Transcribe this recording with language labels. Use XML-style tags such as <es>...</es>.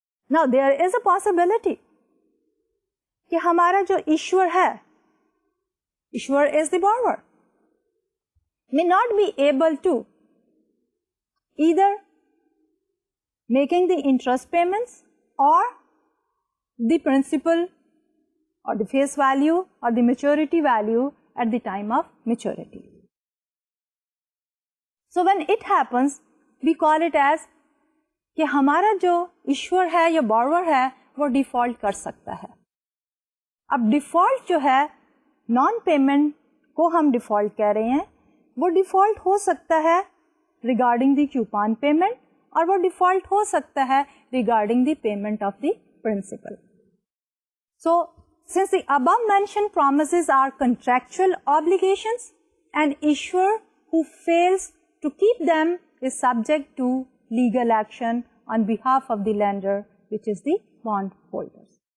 <en>Now there is a possibility</en> <ur>کہ ہمارا جو ایشور ہے,</ur> <en>Issuer is the borrower, may not be able to either making the interest payments or the principal or the face value or the maturity value at the time of maturity. So when it happens, we call it as</en> <ur>کہ ہمارا جو ایشور ہے یا borrower ہے وہ default کر سکتا ہے. اب ڈیفالٹ جو ہے نان پیمنٹ کو ہم ڈیفالٹ کہہ رہے ہیں, وہ ڈیفالٹ ہو سکتا ہے</ur> <en>regarding the coupon payment</en> <ur>اور وہ ڈیفالٹ ہو سکتا ہے</ur> <en>Regarding the payment of the principal. So since the above mentioned promises are contractual obligations, an issuer who fails to keep them is subject to legal action on behalf of the lender, which is the bond holders.</en>